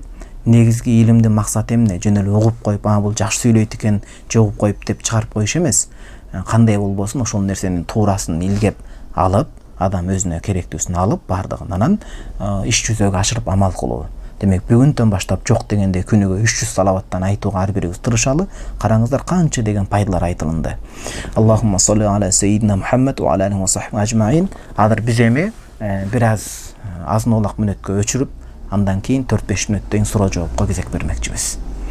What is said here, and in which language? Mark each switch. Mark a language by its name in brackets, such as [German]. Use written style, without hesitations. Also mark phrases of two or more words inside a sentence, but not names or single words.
[Kyrgyz] Негизги илимдин максаты эмне? Жөн эле угуп коюп, бул жакшы сүйлөйт экен, же угуп коюп деп чыгарып коюш эмес. Кандай болбосун, ошол нерсенин туурасын илгеп алып, адам өзүнө керектүүсүн алып, бардыгын анан иш жүзөгө ашырып амал кылуу. Демек бүгүндөн баштап жок дегенде күнүгө 300 салаваттан айтууга ар бирибиз тырышалы. Караңыздар канча деген пайдалар айтылынды. [Arabic] اللهم صل على سيدنا محمد وعلى آله وصحبه أجمعين. [Kyrgyz] Азыр биз эми бир аз азын олак мүнөткө өчүрүп, андан кийин 4-5 мүнөттөн суроо жоопко кезек бермекчибиз.